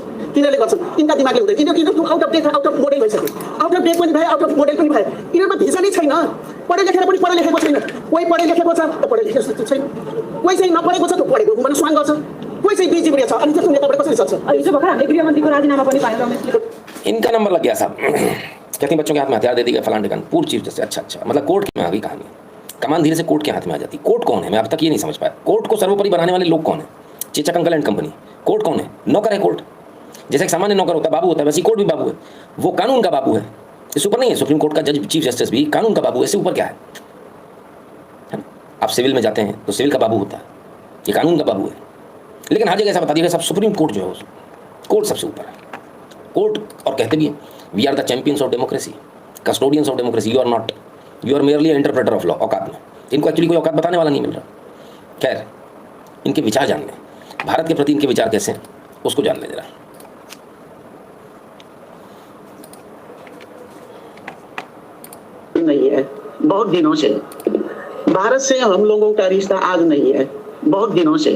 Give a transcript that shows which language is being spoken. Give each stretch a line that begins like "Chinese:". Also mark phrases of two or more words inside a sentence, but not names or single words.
Nepali: तिनीहरूले गर्छन्, तिनका दिमागले हुँदैन। यिनीहरू
English: out of date, out of model
Nepali: भइसक्यो।
English: out of date
Nepali: पनि भयो,
English: out of model
Nepali: पनि भयो। यिनीहरूमा भिजनै छैन। पढे लेखेर पनि पढे लेखेको छैन। कोही पढे लेखेको छ त पढे लेखेको छैन, कोही चाहिँ नपढेको छ त पढेको घुम्न स्वाङ गर्छ, कोही चाहिँ बिजी छ। अनि त्यसको नेताबाट कसरी सक्छ? हिजो भर्खर हामीले गृहमन्त्रीको राजीनामा पनि पायौँ रमेशले।
Hindi: इनका नंबर लग गया साहब, कहते बच्चों के हाथ में हथियार दे दिया, फलान ढिकान, पूर्व चीफ जस्टिस। अच्छा, मतलब कोर्ट में आ गई कहानी। कमान धीरे से कोर्ट के हाथ में आ जाती। कोर्ट कौन है, मैं अब तक ये नहीं समझ पाया। कोर्ट को सर्वोपरि बनाने वाले लोग कौन है? चेचक अंकल एंड कंपनी। कोर्ट कौन है? नौकर है कोर्ट। जैसे एक सामान्य नौकर होता है, बाबू होता है, वैसे कोर्ट भी बाबू है। वो कानून का बाबू है, इससे ऊपर नहीं है। सुप्रीम कोर्ट का जज, चीफ जस्टिस भी कानून का बाबू है, इससे ऊपर क्या है ना? आप सिविल में जाते हैं तो सिविल का बाबू होता है, ये कानून का बाबू है। लेकिन हर जगह ऐसा बता दिया सब सुप्रीम कोर्ट जो है, कोर्ट सबसे ऊपर है। कोर्ट और कहते भी हैं
English: we are the champions of democracy, custodians of democracy. you are not, you are merely interpreter of law.
Hindi: औकात में इनको एक्चुअली कोई औकात बताने वाला नहीं मिल रहा। खैर, इनके विचार जान लें, भारत के प्रति इनके विचार कैसे हैं उसको जान लें जरा। नहीं है बहुत दिनों से, भारत से हम लोगों का रिश्ता आज नहीं है, बहुत दिनों से।